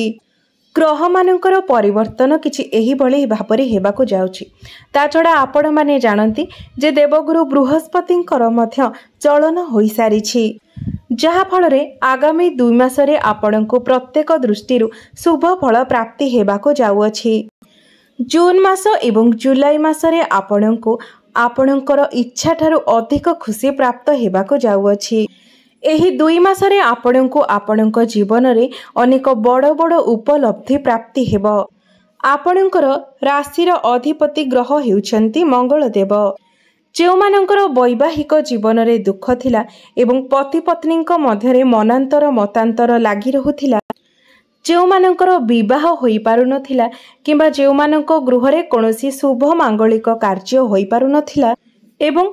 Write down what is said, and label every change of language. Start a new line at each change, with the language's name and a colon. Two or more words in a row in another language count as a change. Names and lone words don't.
Odia: ଗ୍ରହ ମାନଙ୍କର ପରିବର୍ତ୍ତନ କିଛି ଏହି ଭଳି ଭାବରେ ହେବାକୁ ଯାଉଛି। ତା ଛଡ଼ା ଆପଣ ମାନେ ଜାଣନ୍ତି ଯେ ଦେବଗୁରୁ ବୃହସ୍ପତିଙ୍କର ମଧ୍ୟ ଚଳନ ହୋଇ ସାରିଛି, ଯାହା ଫଳରେ ଆଗାମୀ 2 ମାସରେ ଆପଣଙ୍କୁ ପ୍ରତ୍ୟେକ ଦୃଷ୍ଟିରୁ ଶୁଭ ଫଳ ପ୍ରାପ୍ତି ହେବାକୁ ଯାଉଛି। ଜୁନ ମାସ ଏବଂ ଜୁଲାଇ ମାସରେ ଆପଣଙ୍କୁ ଆପଣଙ୍କର ଇଚ୍ଛା ଠାରୁ ଅଧିକ ଖୁସି ପ୍ରାପ୍ତ ହେବାକୁ ଯାଉଛି। ଏହି 2 ମାସରେ ଆପଣଙ୍କୁ ଆପଣଙ୍କ ଜୀବନ ରେ ଅନେକ ବଡ଼ ବଡ଼ ଉପଲବ୍ଧି ପ୍ରାପ୍ତି ହେବ। ଆପଣଙ୍କର ରାଶିର ଅଧିପତି ଗ୍ରହ ହେଉଛନ୍ତି ମଙ୍ଗଳ ଦେବ। ଯେଉଁ ମାନଙ୍କର ବୈବାହିକ ଜୀବନ ରେ ଦୁଃଖ ଥିଲା ଏବଂ ପତି ପତ୍ନୀଙ୍କ ମଧ୍ୟରେ ମନାନ୍ତର ମତାନ୍ତର ଲାଗି ରହୁଥିଲା, ଯେଉଁ ମାନଙ୍କର ବିବାହ ହୋଇ ପାରୁ ନଥିଲା କିମ୍ବା ଯେଉଁ ମାନଙ୍କ ଗୃହ ରେ କୌଣସି ଶୁଭ ମାଙ୍ଗଳିକ କାର୍ଯ୍ୟ ହୋଇ ପାରୁ ନଥିଲା ଏବଂ